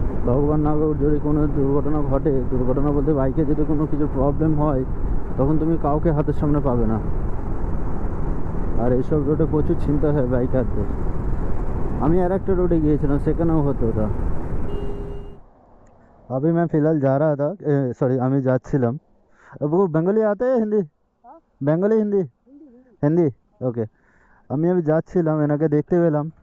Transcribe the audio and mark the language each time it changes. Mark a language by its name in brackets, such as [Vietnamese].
[Bangla] ভগবান না হোক, যদি কোনো দুর্ঘটনা ঘটে, দুর্ঘটনা বলতে বাইকে যদি কোনো কিছু প্রবলেম হয়, তখন তুমি কাউকে হাতের সামনে পাবে না। আর এইসব রোডে প্রচুর চিন্তা হয় বাইকারদের। আমি আর একটা रोडे গিয়েছিলাম, সেখানেও হতো ওটা। [Hindi] अभी मैं फिलहाल जा रहा था, सॉरी [Bangla] আমি যাচ্ছিলাম। [Hindi] वो बंगाली आते हैं हिंदी? [Bangla] বেঙ্গলি হিন্দি? হিন্দি ওকে। আমি যাচ্ছিলাম, এনাকে দেখতে পেলাম,